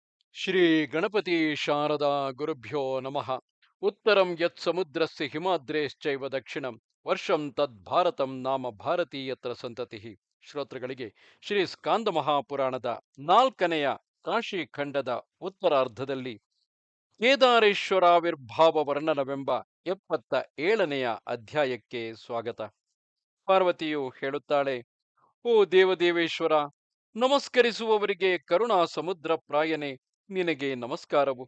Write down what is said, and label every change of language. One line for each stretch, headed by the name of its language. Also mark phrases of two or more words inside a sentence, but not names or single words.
Sanskrit: ಶ್ರೀ ಗಣಪತಿ ಶಾರದಾ ಗುರುಭ್ಯೋ ನಮಃ. ಉತ್ತರಂ ಯತ್ ಸಮುದ್ರಸ್ಯ ಹಿಮಾದ್ರೇಶ್ಚೈವ ದಕ್ಷಿಣಂ ವರ್ಷಂ ತದ್ ಭಾರತಂ ನಾಮ ಭಾರತೀಯತ್ರ ಸಂತತಿ.
Kannada: ಶ್ರೋತೃಗಳಿಗೆ ಶ್ರೀ ಸ್ಕಾಂದ ಮಹಾಪುರಾಣದ 4ನೆಯ ಕಾಶಿ ಖಂಡದ ಉತ್ತರಾರ್ಧದಲ್ಲಿ ಕೇದಾರೇಶ್ವರಾವಿರ್ಭಾವ ವರ್ಣನವೆಂಬ 77ನೆಯ ಅಧ್ಯಾಯಕ್ಕೆ ಸ್ವಾಗತ. ಪಾರ್ವತಿಯು ಹೇಳುತ್ತಾಳೆ, ಓ ದೇವದೇವೇಶ್ವರ, ನಮಸ್ಕರಿಸುವವರಿಗೆ ಕರುಣಾ ಸಮುದ್ರ ಪ್ರಾಯನೆ, ನಿನಗೆ ನಮಸ್ಕಾರವು.